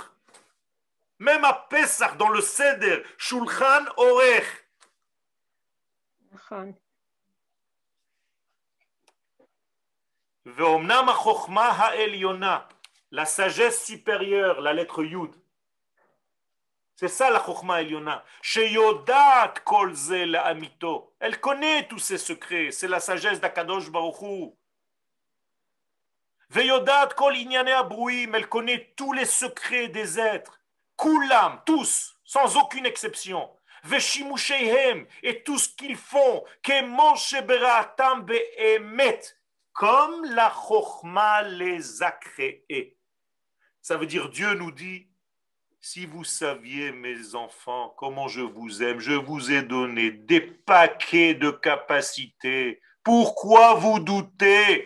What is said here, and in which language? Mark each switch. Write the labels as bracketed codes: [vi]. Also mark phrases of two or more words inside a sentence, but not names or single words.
[fr] Même à Pessah, dans le Seder, Shulchan Orech. [he] ואמנם החכמה העליונה, [fr] la sagesse supérieure, la lettre Yud. C'est ça la [he] חכמה עליונה. שיודעת כל זה לאמיתו. [fr] Elle connaît tous ses secrets. C'est la sagesse d' [he] הקדוש ברוך הוא. ויודעת כל ענייני הברואים. [fr] Elle connaît tous les secrets des êtres. Kulam, tous, sans aucune exception. Ve'shimusheihem, et tout ce qu'ils font. [he] כמו שבראתם באמת. [fr] comme la Chokhma les a créés. Ça veut dire Dieu nous dit, si vous saviez mes enfants, comment je vous ai donné des paquets de capacités. Pourquoi vous doutez?